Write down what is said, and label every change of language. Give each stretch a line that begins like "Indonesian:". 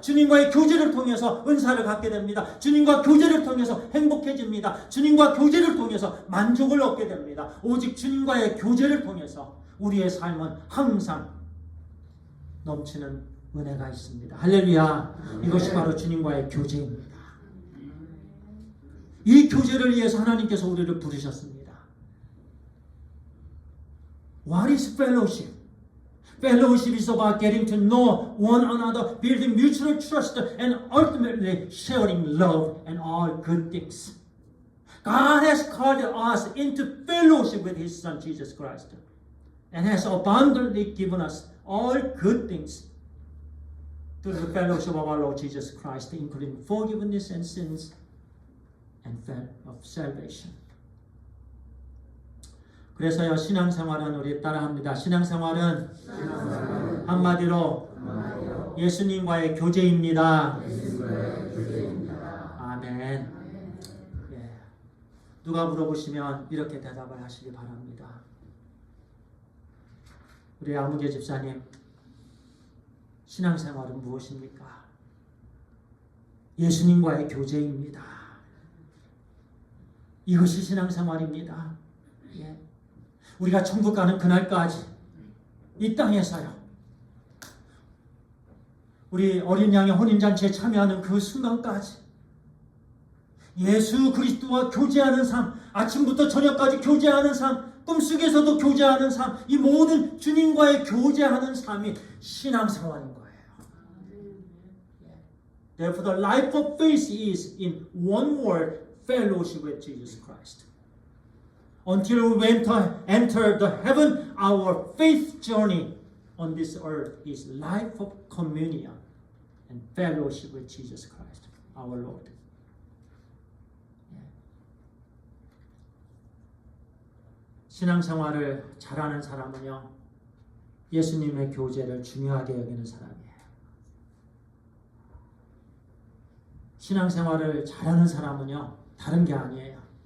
Korean: 주님과의 교제를 통해서 은사를 갖게 됩니다. 주님과 교제를 통해서 행복해집니다. 주님과 교제를 통해서 만족을 얻게 됩니다. 오직 주님과의 교제를 통해서 우리의 삶은 항상 넘치는 은혜가 있습니다. 할렐루야. 이것이 바로 주님과의 교제입니다. 이 교제를 위해서 하나님께서 우리를 부르셨습니다.
English: What is fellowship? Fellowship is about getting to know one another, building mutual trust, and ultimately sharing love and all good things. God has called us into fellowship with His Son Jesus Christ and has abundantly given us all good things through the fellowship of our Lord Jesus Christ, including forgiveness and sins and of salvation.
Korean: 그래서요, 신앙생활은 우리 따라합니다. 신앙생활은 한마디로 예수님과의 교제입니다. 아멘. 예. 누가 물어보시면 이렇게 대답을 하시기 바랍니다. 우리 아무개 집사님, 신앙생활은 무엇입니까? 예수님과의 교제입니다. 이것이 신앙생활입니다. 예. 우리가 천국 가는 그날까지 이 땅에서요, 우리 어린 양의 혼인잔치에 참여하는 그 순간까지 예수 그리스도와 교제하는 삶, 아침부터 저녁까지 교제하는 삶, 꿈속에서도 교제하는 삶, 이 모든 주님과의 교제하는 삶이 신앙생활인 거예요.
English: Therefore, the life of faith is, in one word, fellowship with Jesus Christ. Until we enter the heaven, our faith journey on this earth is life of communion and fellowship with Jesus Christ, our Lord.
Korean: 신앙생활을 잘하는 사람은요, 예수님의 교제를 중요하게 여기는 사람이에요. 신앙생활을 잘하는 사람은요, 다른 게 아니에요.